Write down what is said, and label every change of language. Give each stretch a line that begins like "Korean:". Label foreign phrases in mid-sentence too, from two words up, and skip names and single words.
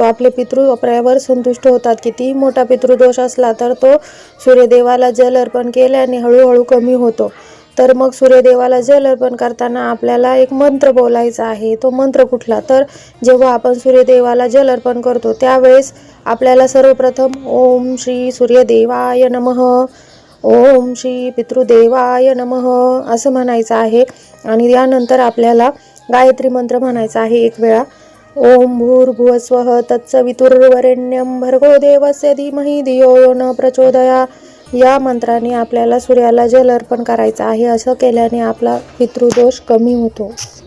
Marathi: आपले पितृ आपल्यावर संतुष्ट होतात. कितीही मोठा पितृदोष असला तर तो सूर्यदेवाला जल अर्पण केल्याने हळूहळू कमी होतो. तर मग सूर्यदेवाला जल अर्पण करताना आपल्याला एक मंत्र बोलायचा आहे. तो मंत्र कुठला? तर जेव्हा आपण सूर्यदेवाला जल अर्पण करतो त्यावेळेस आपल्याला सर्वप्रथम
Sanskrit: ओम श्री सूर्यदेवाय नमः, ओम श्री पितृदेवाय नमः
Marathi: असं म्हणायचं आहे. आणि यानंतर आपल्याला गायत्री मंत्र म्हणायचा आहे 1 वेळा.
Sanskrit: ओम भूर्भुवस्वः तत्सवितुर्वरेण्यं भर्गो देवस्य धीमहि धियो यो न प्रचोदयात्.
Marathi: या मंत्राने आपल्याला सूर्याला जल अर्पण करायचं आहे. असं केल्याने आपला पितृदोष कमी होतो.